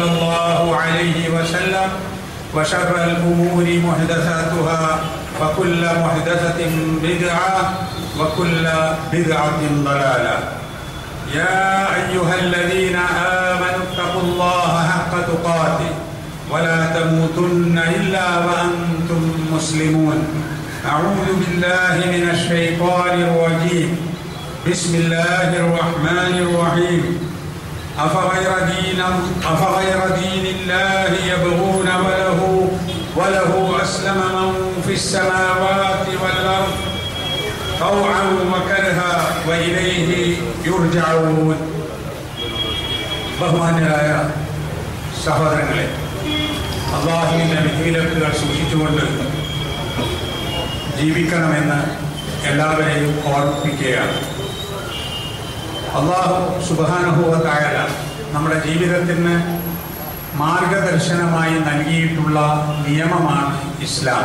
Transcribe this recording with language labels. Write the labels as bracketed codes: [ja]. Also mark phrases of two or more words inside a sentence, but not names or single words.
[ar] الله عليه وسلم وشر الأمور محدثاتها وكل محدثة بدعة وكل بدعة ضلالة يا أيها الذين آمنوا اتقوا الله حق تقاته ولا تموتن إلا وأنتم مسلمون أعوذ بالله من الشيطان الرجيم بسم الله الرحمن الرحيم أفغير دين الله يبغون وله أسلم من في السماوات والأرض طوعا وكرها وإليه يرجعون [ml] ബഹുമാന്യരായ സഹോദരങ്ങളെ, അല്ലാഹുവിന്റെ വിധിവിലക്കുകൾ സൂക്ഷിച്ചുകൊണ്ട് ജീവിക്കണമെന്ന് എല്ലാവരെയും ഓർമ്മിപ്പിക്കുകയാണ്. അല്ലാഹു [ar] سبحانه وتعالى [ml] നമ്മുടെ ജീവിതത്തിന് മാർഗദർശനമായി നൽകിയിട്ടുള്ള നിയമമാണ് ഇസ്ലാം.